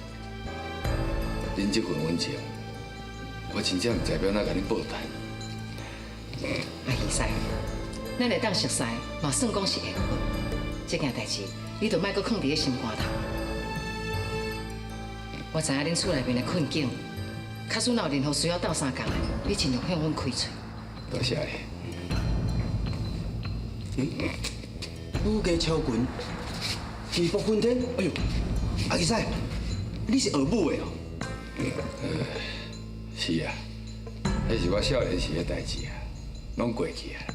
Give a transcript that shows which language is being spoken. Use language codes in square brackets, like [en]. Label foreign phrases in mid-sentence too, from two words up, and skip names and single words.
[nan] 恁这份恩情，我真正唔知要哪甲恁报答。阿姨婿，咱会当熟悉，嘛算讲是缘分。这件代志，你就莫搁放伫咧心肝头。我知影恁厝内面的困境，假使若有任何需要斗相共的，你尽量向阮开嘴。多谢你。武家超群，义薄云天。哎呦，阿义婿，你是学武的哦？是啊，迄是我少年时的代志啊，拢过去啊。